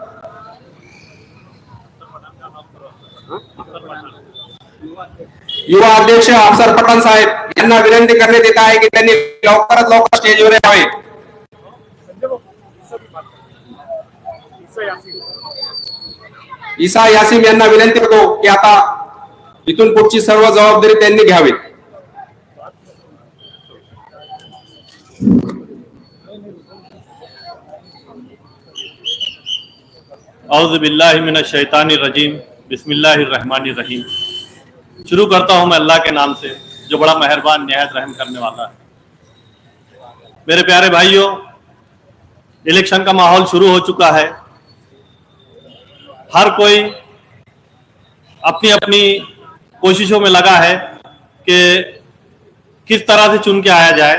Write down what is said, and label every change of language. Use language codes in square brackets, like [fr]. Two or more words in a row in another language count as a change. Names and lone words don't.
[mr] युवा अध्यक्ष अफसर पठाण साहेब यांना विनंती करण्यात येत आहे की त्यांनी लवकरात लवकर स्टेजवर यावे। ईसा यासिम यांना विनंती करतो की आता इथून पुढची सर्व जबाबदारी त्यांनी घ्यावी। [ar] أعوذ بالله من الشيطان الرجيم، بسم الله الرحمن الرحيم. [hi] शुरू करता हूं मैं अल्लाह के नाम से जो बड़ा मेहरबान निहायत रहम करने वाला है। मेरे प्यारे भाइयों, इलेक्शन का माहौल शुरू हो चुका है। हर कोई अपनी अपनी कोशिशों में लगा है कि किस तरह से चुन के आया जाए।